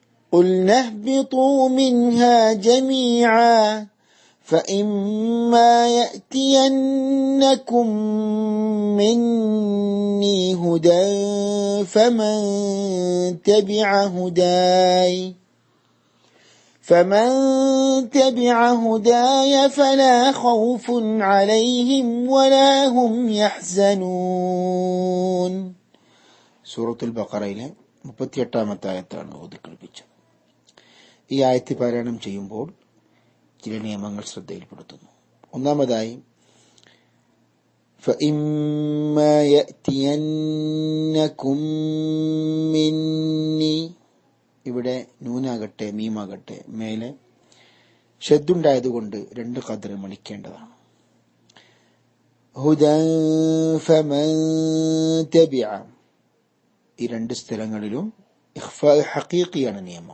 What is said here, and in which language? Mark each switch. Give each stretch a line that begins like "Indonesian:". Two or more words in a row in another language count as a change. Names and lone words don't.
Arabic: قُلْنَا اهْبِطُوا مِنْهَا جَمِيعًا فَإِمَّا يَأْتِيَنَّكُمْ مِنِّي هُدًى فَمَنْ تَبِعَ هُدَايَ فَلَا خَوْفٌ عَلَيْهِمْ وَلَا هُمْ يَحْزَنُونَ.
Malayalam: സൂറത്തുൽ ബഖറയിലെ 38-ാമത്തെ ആയത്താണ് ഓതിക്കേൾപ്പിച്ചത്. ഈ ആയത്ത് പാരായണം ചെയ്യുമ്പോൾ ചില നിയമങ്ങൾ ശ്രദ്ധയിൽപ്പെടുത്തുന്നു. ഒന്നാമതായി,
Arabic: فَإِمَّا يَأْتِيَنَّكُمْ مِنِّي,
Malayalam: ഇവിടെ നൂനാകട്ടെ മീമാകട്ടെ മേലെ ഷദ്ദുണ്ടായതുകൊണ്ട് 2 ഖദർ മണിക്കേണ്ടതാണ്.
Arabic: هدى فمن تبع,
Malayalam: ഈ 2 സ്ഥലങ്ങളിലും
Arabic: إخفاء حقيقي
Malayalam: നിയമം.